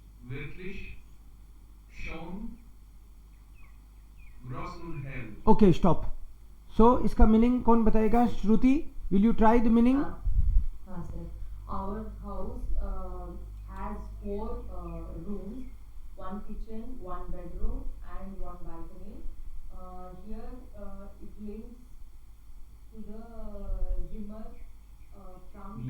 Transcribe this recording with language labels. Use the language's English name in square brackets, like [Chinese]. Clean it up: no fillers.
[German] wirklich schon groß und hell. [English] Okay stop. [Hindi] सो इसका meaning कौन बताएगा? [English] Shruti, will you try the meaning? sir. Our house has 4 rooms, 1 kitchen, 1 bedroom, and 1 balcony. Here it links to the Zimmer from